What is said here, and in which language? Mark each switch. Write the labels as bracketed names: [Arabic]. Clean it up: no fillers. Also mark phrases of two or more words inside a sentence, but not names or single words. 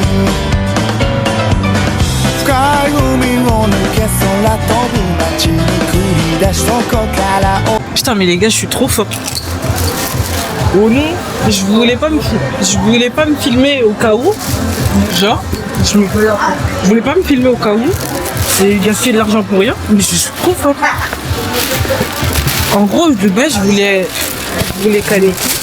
[Japanese] 深い海を抜け空飛ぶ街に繰り出しそこから [French] Putain mais les gars je suis trop fort. Oh non, je voulais pas me filmer au cas où. Genre, je voulais pas me filmer au cas où. C'est gaspiller de l'argent pour rien, mais je suis trop fort. En gros de base je voulais caler.